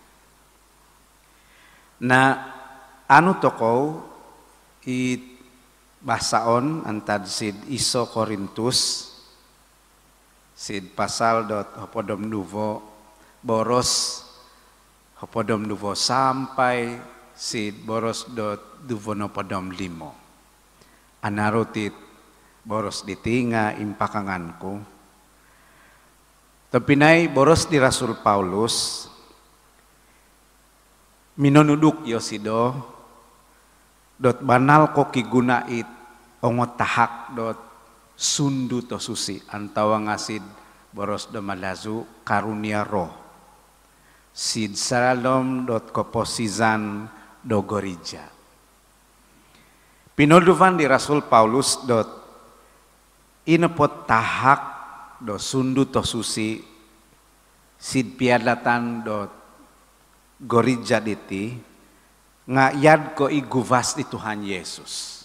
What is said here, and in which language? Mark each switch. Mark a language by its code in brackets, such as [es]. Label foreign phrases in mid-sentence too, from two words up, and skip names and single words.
[mvv] na anu toko it basaon antad sid iso Korintus sid pasal dot hopodom duvo boros hopodom duvo sampai sid boros dot duvo no podom 5 anarutit boros ditinga impakanganku tapinay boros di Rasul Paulus minonuduk yosido dot banal ko kigunait ongot tahak dot sundu to susi antawa ngasid boros do malazu karunia roh. Sid salalom dot koposizan do gorija. Pinolduvan di Rasul Paulus dot inepot tahak do sundu to susi sid piadatan dot gorija diti ngayad ko iguvas di Tuhan Yesus.